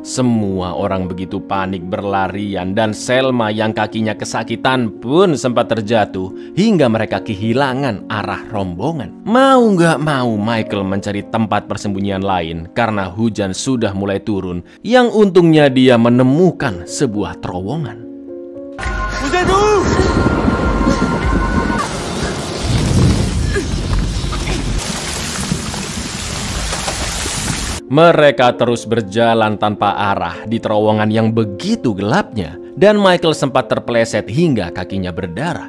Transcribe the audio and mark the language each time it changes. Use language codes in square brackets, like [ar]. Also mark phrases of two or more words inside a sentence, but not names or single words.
[id] Semua orang begitu panik berlarian dan Selma yang kakinya kesakitan pun sempat terjatuh hingga mereka kehilangan arah rombongan. Mau nggak mau Michael mencari tempat persembunyian lain karena hujan sudah mulai turun, yang untungnya dia menemukan sebuah terowongan. [fr] Vous êtes où? [id] Mereka terus berjalan tanpa arah di terowongan yang begitu gelapnya, dan Michael sempat terpeleset hingga kakinya berdarah.